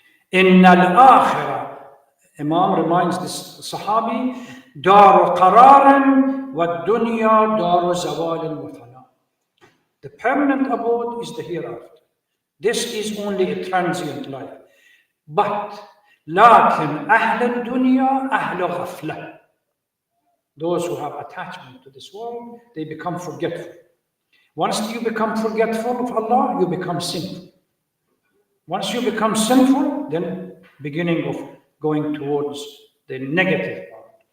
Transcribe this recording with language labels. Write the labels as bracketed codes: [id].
[en] In al-akhirah, Imam reminds this Sahabi, [ar] Daru qararan wa dunya daru zawalin wa fana. [en] The permanent abode is the hereafter. This is only a transient life. But [ar] لكن أهل الدنيا أهل غفلة. [en] Those who have attachment to this world, they become forgetful. Once you become forgetful of Allah, you become sinful. Once you become sinful, then beginning of going towards the negative part.